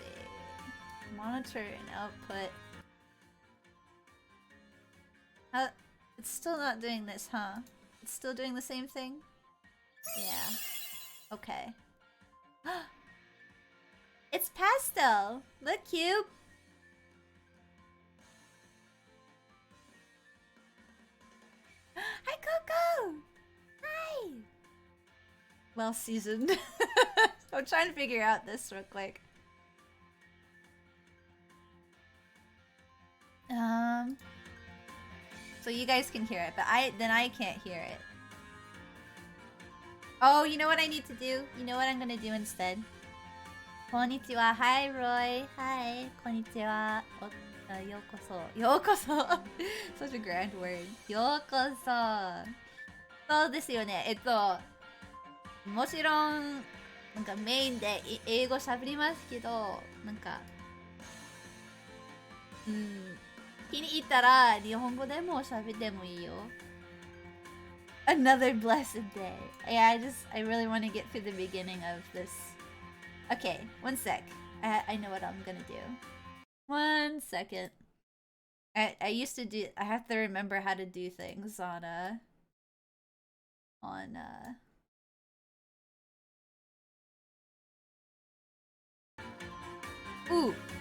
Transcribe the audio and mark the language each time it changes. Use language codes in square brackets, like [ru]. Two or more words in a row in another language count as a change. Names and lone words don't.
[en] Monitor and output. It's still not doing this, huh? It's still doing the same thing? Yeah. Okay. It's pastel. Look, cute. Hi, Coco. Hi. Well seasoned. I'm trying to figure out this real quick. So you guys can hear it, but I can't hear it. Oh, you know what I need to do? You know what I'm gonna do instead? Konnichiwa. Hi, Roy. Hi. Konnichiwa. [ja] ようこそ。ようこそ. [en] Such a grand word. [ja] Yokoso. そうですよね。もちろん、なんかメインで英語喋りますけど、なんか、気に入ったら日本語でも喋ってもいいよ。 [en] Another blessed day. Yeah, I really want to get through the beginning of this. Okay, one sec. I know what I'm gonna do. 1 second. I used to do. I have to remember how to do things on Ooh.